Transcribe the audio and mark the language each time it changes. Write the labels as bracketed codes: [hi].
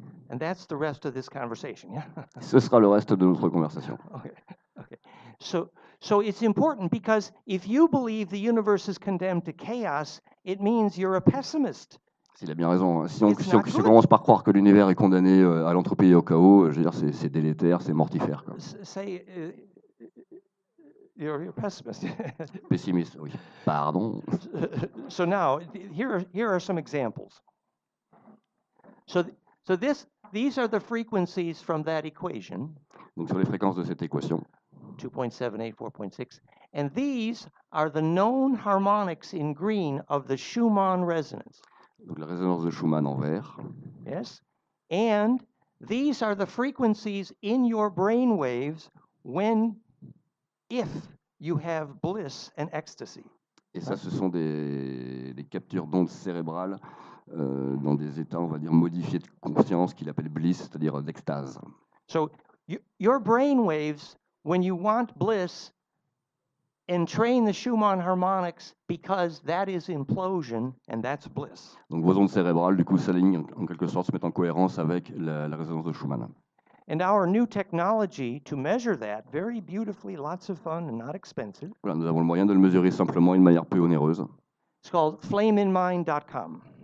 [en] And that's the rest of this conversation, yeah? [fr] Ce sera le reste de notre conversation. [en] Okay. So it's important because if you believe the universe is condemned to chaos, it means you're a pessimist. [fr] Il a bien raison. Si on commence par croire que l'univers est condamné à l'entropie et au chaos, je veux dire, c'est délétère, c'est mortifère. Quoi. [en] Say, you're a pessimist. [fr] Pessimiste, oui. Pardon. [en] So now, here are some examples. These are the frequencies from that equation. [fr] Donc sur les fréquences de cette équation. [en] 2.78, 4.6. And these are the known harmonics in green of the Schumann resonance. [fr] Donc la résonance de Schumann en vert. [en] Yes. And these are the frequencies in your brain waves if you have bliss and ecstasy. [fr] Et ça, ce sont des captures d'ondes cérébrales dans des états, on va dire, modifiés de conscience qu'il appelle bliss, c'est-à-dire d'extase. [en] So your brain waves, when you want bliss, entrain the Schumann harmonics because that is implosion and that's bliss. [fr] Donc vos ondes cérébrales, du coup, s'alignent en quelque sorte, se mettent en cohérence avec la résonance de Schumann. [en] And our new technology to measure that very beautifully, lots of fun and not expensive. [fr] Voilà, nous avons le moyen de le mesurer simplement d'une manière peu onéreuse. [en] It's called flameinmind.com.